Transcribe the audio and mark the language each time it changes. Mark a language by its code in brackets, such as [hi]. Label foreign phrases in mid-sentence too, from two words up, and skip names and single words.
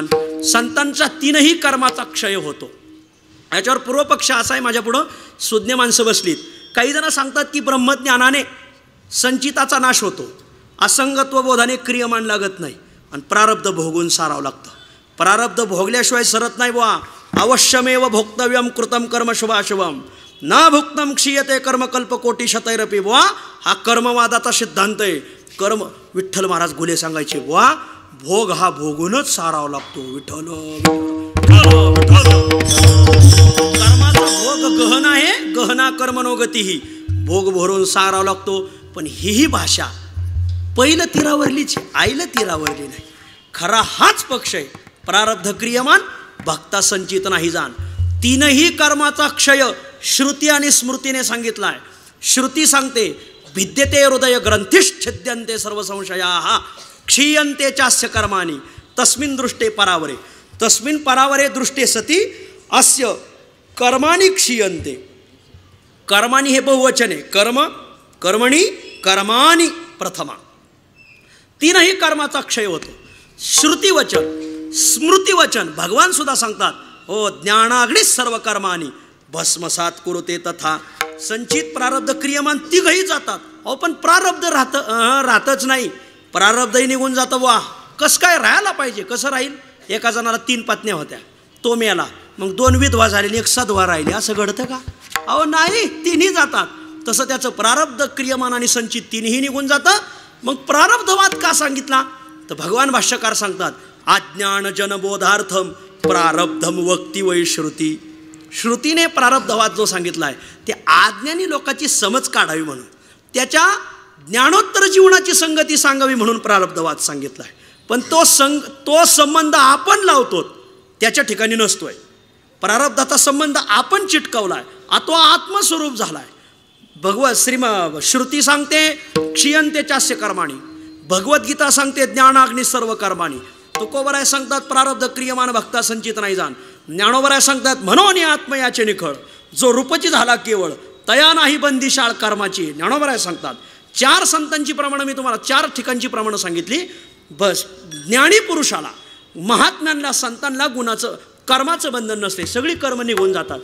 [mr] संतांचा 3ही कर्माचा क्षय होतो. याच्यावर पूर्वपक्ष असा आहे माझ्या पुढं, सुज्ञ माणसं बसलीत. काही जण सांगतात की ब्रह्मज्ञानाने संचिताचा नाश होतो, असंगत्व बोधाने क्रियमान लागत नाही आणि प्रारब्ध भोगून सारावं लागतं. प्रारब्ध भोगल्याशिवाय सरत नाही बुवा. [sa] अवश्यमेव भोक्तव्यम कृतम कर्म शुभाशुभम न भुक्तम क्षीयते कर्मकल्प कोटी शतैरपी. [mr] बुवा हा कर्मवादाचा सिद्धांत आहे. कर्म विठ्ठल महाराज गुले सांगायचे बुवा, भोग हा भोगूनच सारावा लागतो. विठ्ठल कर्माचा भोग गहन आहे, [sa] गहना कर्मनोगतीही. [mr] भोग भरून सारावा लागतो. पण ही भाषा पहिलं तीरावरलीच, आईला तीरावरली नाही. खरा हाच पक्ष आहे, प्रारब्ध क्रियमान भक्ता संचित नाही जाण. 3ही कर्माचा क्षय श्रुती आणि स्मृतीने सांगितला आहे. श्रुती सांगते [sa] भिद्यते हृदय ग्रंथिश्छिद्यन्ते सर्व संशयाः क्षीयन्ते चास्य कर्माणि तस्मिन् दृष्टे परावरे. तस्मिन् परावरे दृष्टे सती अस्य कर्माणि क्षीयन्ते. [mr] कर्माणि हे बहुवचन आहे. [sa] कर्म कर्मणी कर्माणि प्रथमा. [mr] 3ही कर्माचा क्षय होतो. श्रुतीवचन स्मृतिवचन भगवान सुद्धा सांगतात हो [sa] ज्ञानाग्नी सर्व कर्मानी भस्मसात कुरुते तथा. [mr] संचित प्रारब्ध क्रियमान 3ही जातात. अहो पण प्रारब्ध राहतच नाही, प्रारब्धही निघून जातं. वा कसं काय राहायला पाहिजे? कसं राहील? एका जणाला 3 पत्न्या होत्या, तो मेला, मग 2 विधवा झालेली, 1 सधवा राहिली. असं घडतं का? अहो नाही, 3ही जातात. तसं त्याचं प्रारब्ध क्रियमान आणि संचित 3ही निघून जातं. मग प्रारब्धवाद का सांगितला? तर भगवान भाष्यकार सांगतात [sa] अज्ञान जनबोधार्थम प्रारब्धम वक्ती वै श्रुती. [mr] श्रुतीने प्रारब्धवाद जो सांगितला आहे ते अज्ञानी लोकांची समज काढावी म्हणून, त्याच्या ज्ञानोत्तर जीवनाची संगती सांगावी म्हणून प्रारब्धवाद सांगितला आहे. पण तो संबंध आपण लावतो त्याच्या ठिकाणी नसतोय. प्रारब्धाचा संबंध आपण चिटकावला आहे, तो आत्मस्वरूप झाला आहे. श्रुती सांगते [sa] क्षीयन्ते चास्य कर्माणि, [mr] भगवद्गीता सांगते [sa] ज्ञानाग्नी सर्व कर्माणि. [mr] तुकोबराय सांगतात प्रारब्ध क्रियमान भक्ता संचित नाही जाण. ज्ञानोबराय सांगतात म्हणून आत्मयाचे निखळ जो रूपची झाला केवळ तया नाही बंदिशाळ कर्माची. ज्ञानोबराय सांगतात. 4 संतांची प्रमाणं मी तुम्हाला 4 ठिकाणची प्रमाणं सांगितली. बस ज्ञानी पुरुषाला, महात्म्यांना, संतांना गुणाचं कर्माचं बंधन नसते, सगळी कर्म निघून जातात.